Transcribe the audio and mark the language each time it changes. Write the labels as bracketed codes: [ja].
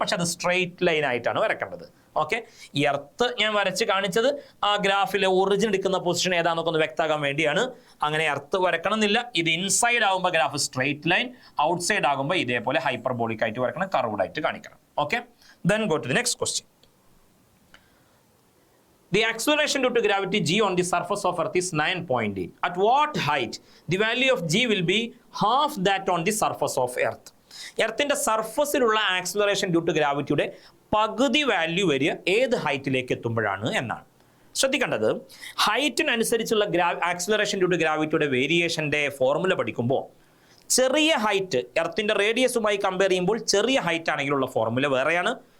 [ml] പക്ഷെ അത് straight line ആയിട്ടാണ് വരക്കേണ്ടത്. ഓക്കെ, ഈ എർത്ത് ഞാൻ വരച്ച് കാണിച്ചത് ആ ഗ്രാഫിലെ ഒറിജിൻ എടുക്കുന്ന പൊസിഷൻ ഏതാണെന്നൊക്കെ ഒന്ന് വ്യക്തമാക്കാൻ വേണ്ടിയാണ്. അങ്ങനെ എർത്ത് വരക്കണം എന്നില്ല. ഇത് ഇൻസൈഡ് ആകുമ്പോൾ graph straight line, out side ആകുമ്പോൾ ഇതേപോലെ ഹൈപ്പർബോളിക് ആയിട്ട് വരക്കണം, കർവ്ഡ് ആയിട്ട് കാണിക്കണം. [en] Okay, then go to the next question. The acceleration due to gravity g on the surface of earth is 9.8. At what height the value of g will be half that on the surface of earth? [ml] എർത്തിന്റെ സർഫസിലുള്ള acceleration due to ഗ്രാവിറ്റിയുടെ പകുതി value വരിക ഏത് ഹൈറ്റിലേക്ക് എത്തുമ്പോഴാണ് എന്നാണ് ശ്രദ്ധിക്കേണ്ടത്. ഹൈറ്റിനനുസരിച്ചുള്ള acceleration due to ഗ്രാവിറ്റിയുടെ വേരിയേഷൻ്റെ formula പഠിക്കുമ്പോൾ ചെറിയ height എർത്തിന്റെ റേഡിയസുമായി compare ചെയ്യുമ്പോൾ ചെറിയ height ആണെങ്കിലുള്ള formula വേറെയാണ്.